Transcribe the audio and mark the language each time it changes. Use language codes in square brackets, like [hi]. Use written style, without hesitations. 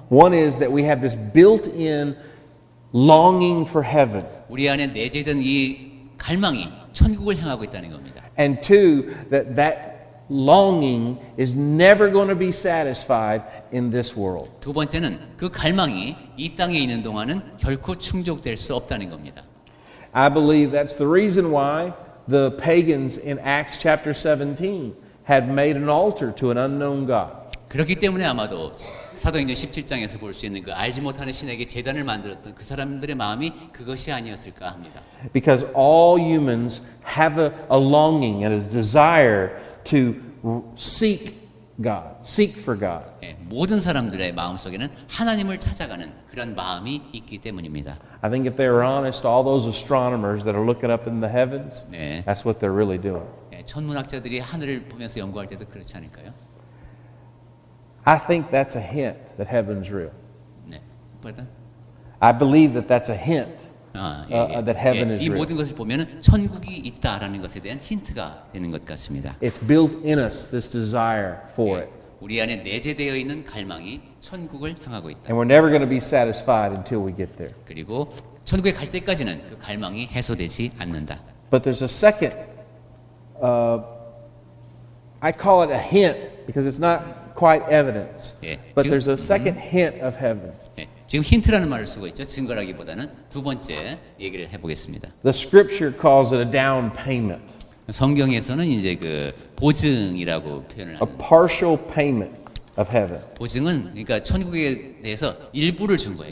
[en] One is that we have this built-in longing for heaven. [ko] 우리 안에 내재된 이 갈망이 천국을 향하고 있다는 겁니다. [en] And two, that longing is never going to be satisfied in this world. [ko] 두 번째는 그 갈망이 이 땅에 있는 동안은 결코 충족될 수 없다는 겁니다. [en] I believe that's the reason why the pagans in Acts chapter 17 had made an altar to an unknown God. [ko] 그렇기 때문에 아마도 사도행전 17장에서 볼 수 있는 그 알지 못하는 신에게 제단을 만들었던 그 사람들의 마음이 그것이 아니었을까 합니다. [en] Because all humans have a longing and a desire to seek God, seek for God. [ko] 예, 모든 사람들의 마음속에는 하나님을 찾아가는 그런 마음이 있기 때문입니다. [en] I think if they were honest, all those astronomers that are looking up in the heavens, [ko] 네. [en] that's what they're really doing. [ko] 예, 천문학자들이 하늘을 보면서 연구할 때도 그렇지 않을까요? [en] I think that's a hint that heaven's real. [ko] 네. [en] Pardon? I believe that that's a hint that heaven is [ko] 이 [en] real. [ko] 모든 것을 보면 천국이 있다라는 것에 대한 힌트가 되는 것 같습니다. [en] It's built in us, this desire for [ko] 예, [en] it. [ko] 우리 안에 내재되어 있는 갈망이 천국을 향하고 있다. [en] And we're never going to be satisfied until we get there. [ko] 그리고 천국에 갈 때까지는 그 갈망이 해소되지 않는다. [en] But there's a second, I call it a hint because it's not quite evidence. [ko] 예, [en] But [ko] 지금- [en] there's a second hint of heaven. [ko] 예, 지금 힌트라는 말을 쓰고 있죠. 증거라기보다는 두 번째 얘기를 해보겠습니다. [en] The scripture calls it a down payment, [ko] 성경에서는 이제 그 보증이라고 표현을 [en] a [ko] 하는 [en] partial payment of heaven. [ko] 보증은 그러니까 천국에 대해서 일부를 준 거예요.